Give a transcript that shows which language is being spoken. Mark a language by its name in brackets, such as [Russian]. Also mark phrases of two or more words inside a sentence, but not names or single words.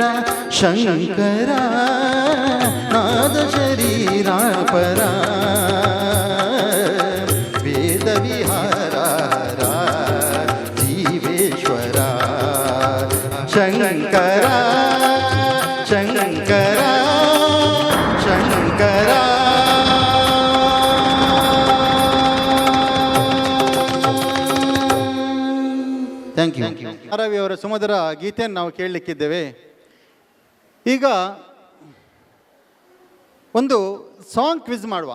[Sanskrit] శంకర నాద శరీర పర వేద విహార జీవేశ్వర. శంకర శంకర శంకర. [English] Thank you. [Kannada] ಆರವಿ ಅವರ ಸುಮಧುರ ಗೀತೆಯನ್ನು ನಾವು ಕೇಳಲಿಕ್ಕಿದ್ದೇವೆ. ಈಗ ಒಂದು [English] song quiz [Kannada] ಮಾಡುವ.